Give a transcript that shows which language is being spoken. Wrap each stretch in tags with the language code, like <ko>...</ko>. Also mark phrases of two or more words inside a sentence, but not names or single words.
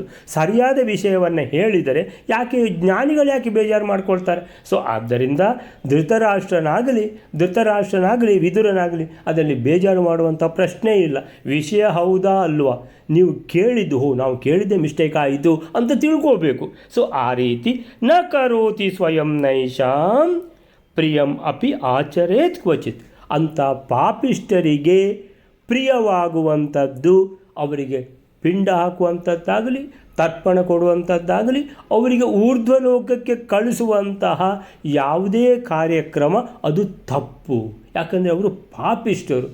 <kn>ಸರಿಯಾದ ವಿಷಯವನ್ನು ಹೇಳಿದರೆ ಯಾಕೆ ಜ್ಞಾನಿಗಳು ಯಾಕೆ ಬೇಜಾರು ಮಾಡ್ಕೊಳ್ತಾರೆ? ಸೊ ಆದ್ದರಿಂದ ಧೃತರಾಷ್ಟ್ರನಾಗಲಿ ವಿದುರನಾಗಲಿ ಅದರಲ್ಲಿ ಬೇಜಾರು ಮಾಡುವಂಥ ಪ್ರಶ್ನೆ ಇಲ್ಲ. ವಿಷಯ ಹೌದಾ ಅಲ್ವಾ, ನೀವು ಕೇಳಿದ್ದು ನಾವು ಕೇಳಿದ್ದೆ ಮಿಸ್ಟೇಕ್ ಆಯಿತು ಅಂತ ತಿಳ್ಕೋಬೇಕು. ಸೊ ಆ ರೀತಿ</kn> <sa>ನ ಕರೋತಿ ಸ್ವಯಂ ನೈಷಾಂ ಪ್ರಿಯಂ ಅಪಿ ಆಚರೇತ್ ಕ್ವಚಿತ್.</sa> <kn>ಅಂಥ ಪಾಪಿಷ್ಠರಿಗೆ ಪ್ರಿಯವಾಗುವಂಥದ್ದು, ಅವರಿಗೆ ಪಿಂಡ ಹಾಕುವಂಥದ್ದಾಗಲಿ, ತರ್ಪಣ ಕೊಡುವಂಥದ್ದಾಗಲಿ, ಅವರಿಗೆ ಊರ್ಧ್ವಲೋಕಕ್ಕೆ ಕಳಿಸುವಂತಹ ಯಾವುದೇ ಕಾರ್ಯಕ್ರಮ ಅದು ತಪ್ಪು. ಯಾಕಂದರೆ ಅವರು ಪಾಪಿಷ್ಠರು.</kn>